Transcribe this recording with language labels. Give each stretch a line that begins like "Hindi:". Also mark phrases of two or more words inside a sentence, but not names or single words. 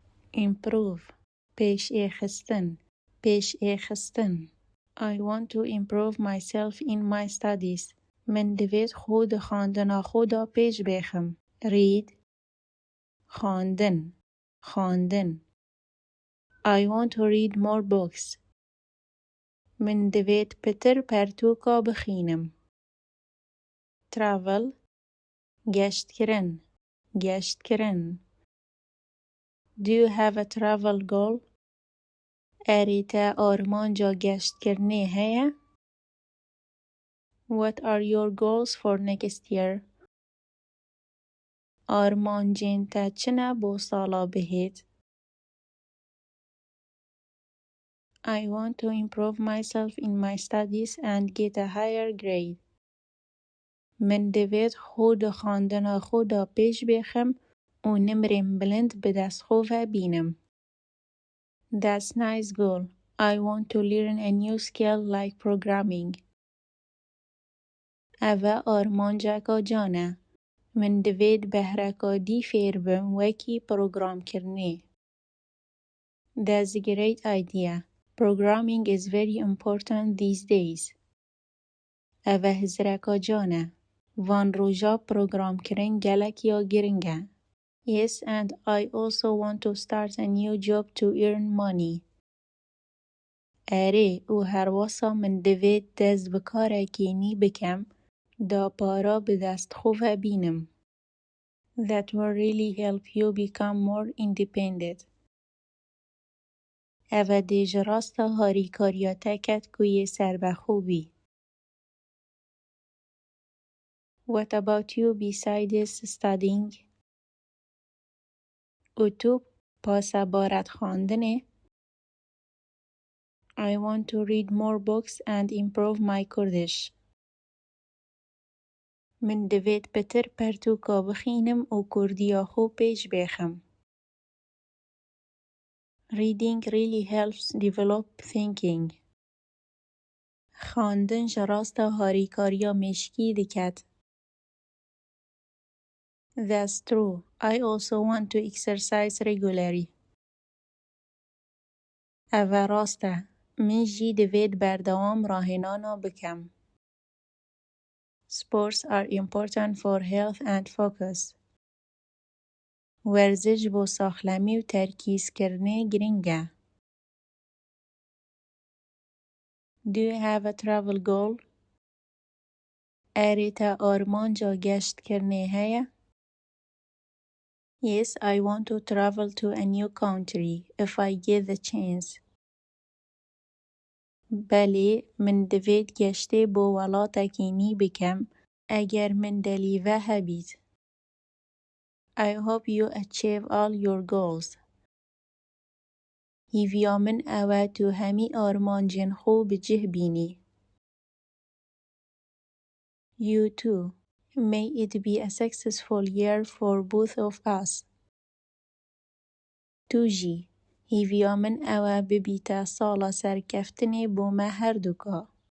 English: improve
Kurdish: پیش خستن پیش خستن
English: I want to improve myself in my studies
Kurdish: من دوید خود خواندن خودا پیش بخم read خواندن خواندن
English: I want to read more books
Kurdish: من دوید پتر پرتوکا بخینم travel گشت کرن گشت کرن
English: Do you have a travel goal?
Kurdish: أريتا آرمانجا گشت کرنه هيا؟
English: What are your goals for next year?
Kurdish: آرمانجين تا چنا بو سالا بهید؟
English: I want to improve myself in my studies and get a higher grade.
Kurdish: من دوید خود خواندن خودا پیش بخم و نمرم بلند به دست خوفه بینم.
English: That's nice goal. I want to learn a new skill like programming.
Kurdish: اوه آرمانجاکا جانه. من دوید بهرکا دی فیر بم وکی پروگرام کرنه.
English: That's a great idea. Programming is very important these days.
Kurdish: اوه هزرکا جانه. وان روژا پروگرام کرن گلک یا گرنگه.
English: Yes, and I also want to start a new job to earn money.
Kurdish: اره او هر واسا من دوید دست بکاره کینی بکم دا پارا به دست خوفه بینم.
English: That will really help you become more independent.
Kurdish: اوه دیج راستا هاری کاریا تکت کوی سر بخوبی.
English: What about you besides studying?
Kurdish: او تو پاسا بارد خواندنه؟
English: I want to read more books and improve my Kurdish.
Kurdish: من دوید پتر پرتوکا بخینم و کردیا خو پیش بخم.
English: Reading really helps develop thinking.
Kurdish: خواندن جراستا هاریکاریا مشکی دکت.
English: That's true. I also want to exercise regularly.
Kurdish: اوه راسته. من جی دوید بردوام راهنانا بکم.
English: Sports are important for health and focus.
Kurdish: ورزش بو ساخلمی و ترکیز کرنه گرنگه.
English: Do you have a travel goal?
Kurdish: أريتا آرمانجا گشت کرنه هيا؟
English: Yes, I want to travel to a new country if I get the chance.
Kurdish: بله من دوید گشته بو ولاتا کینی بکم اگر من دلیوه هبید.
English: I hope you achieve all your goals.
Kurdish: هیویا من اوه تو همی آرمانجن خو بجه بینی.
English: You too. May it be a successful year for both of us.
Kurdish: تو جی. هیویا من اوه ببیتا سالا سرکفتنی بو ما هر دوکا.